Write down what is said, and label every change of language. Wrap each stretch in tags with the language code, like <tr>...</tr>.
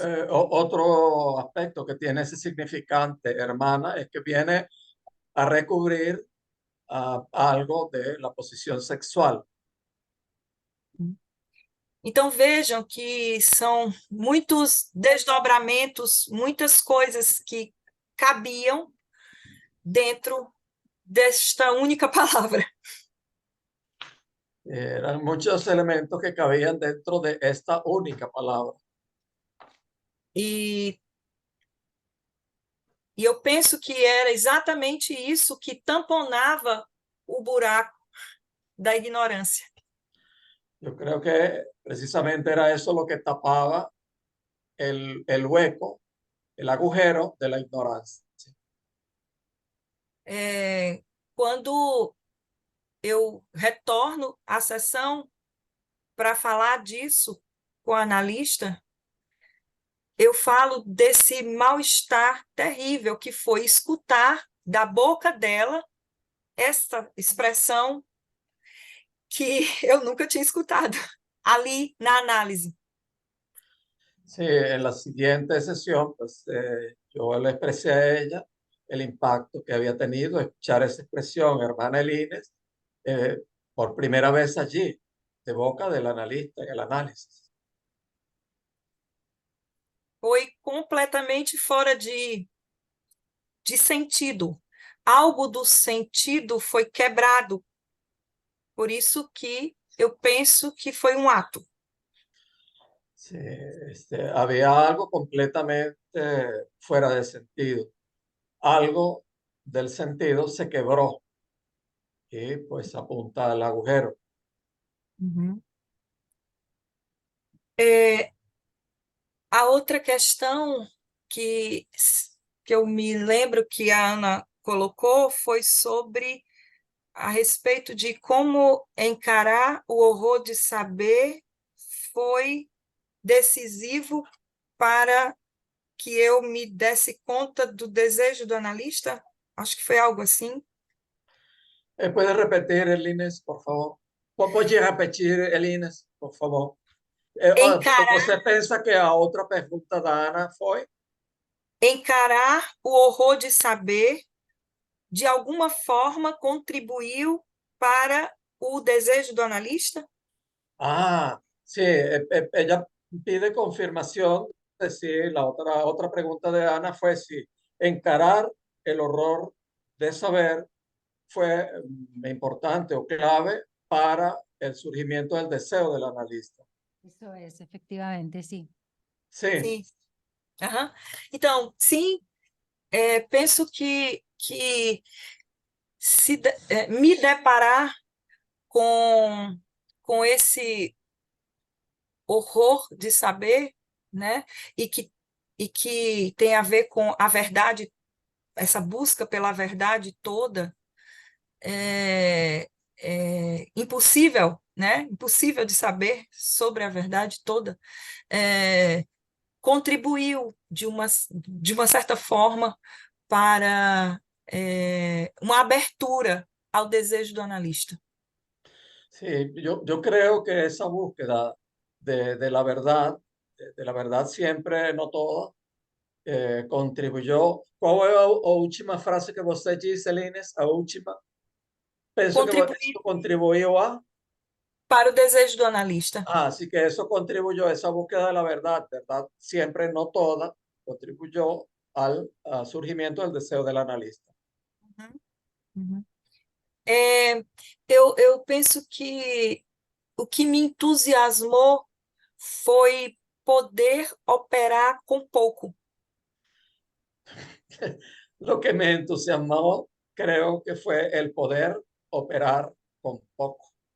<es>Otro aspecto que tiene ese significante, hermana, es que viene a recubrir algo de la posición sexual.</es> <pt>Então, vejam que são muitos desdobramentos, muitas coisas que cabiam dentro desta única palavra.</pt> <es>Eran muchos elementos que cabían dentro de esta única palabra.</es> <pt>E eu penso que era exatamente isso que tamponava o buraco da ignorância.</pt> <es>Yo creo que precisamente era eso lo que tapaba el hueco, el agujero de la ignorancia.</es> <pt>Quando eu retorno à sessão para falar disso com a analista, eu falo desse mal-estar terrível que foi escutar da boca dela essa expressão que eu nunca tinha escutado ali na análise.</pt> <es>Sí, en la siguiente sesión, pues yo le expresé a ella el impacto que había tenido escuchar esa expresión, hermana Elines, por primera vez allí, de boca del analista en el análisis.</es> <pt>Foi completamente fora de sentido. Algo do sentido foi quebrado. Por isso que eu penso que foi um ato.</pt> <es>Sí, había algo completamente fuera de sentido. Algo del sentido se quebró y pues apunta al agujero.</es> <pt>A outra questão que eu me lembro que a Ana colocou foi sobre a respeito de como encarar o horror de saber foi decisivo para que eu me desse conta do desejo do analista. Acho que foi algo assim.</pt> <es>¿Puede repetir, Elines, por favor? ¿Puede repetir, Elines, por favor?</es> <pt>Você pensa que a outra pergunta da Ana foi? Encarar o horror de saber, de alguma forma, contribuiu para o desejo do analista?</pt> <es>Sí, ella pide confirmación de si la otra pregunta de Ana fue si encarar el horror de saber fue importante o clave para el surgimiento del deseo del analista. Eso es, efectivamente, sí. Sí.</es> <pt>Sim. Uhum. Então, sim, penso que se me deparar com esse horror de saber, né, e que tem a ver com a verdade, essa busca pela verdade toda, é impossível, né, impossível de saber sobre a verdade toda, contribuiu de uma certa forma para uma abertura ao desejo do analista.</pt> <es>Sí, yo creo que esa búsqueda de la verdad siempre, no toda, contribuyó.</es> <pt>Qual é a última frase que você disse, Elines? A última? Penso que isso contribuiu a? para o desejo do analista.</pt> <es>Así que eso contribuyó, esa búsqueda de la verdad, verdad siempre, no toda, contribuyó al surgimiento del deseo del analista.</es> <pt>Eu penso que o que me entusiasmou foi poder operar com pouco.</pt> <es>Lo que me entusiasmó, creo que fue el poder operar con poco.</es>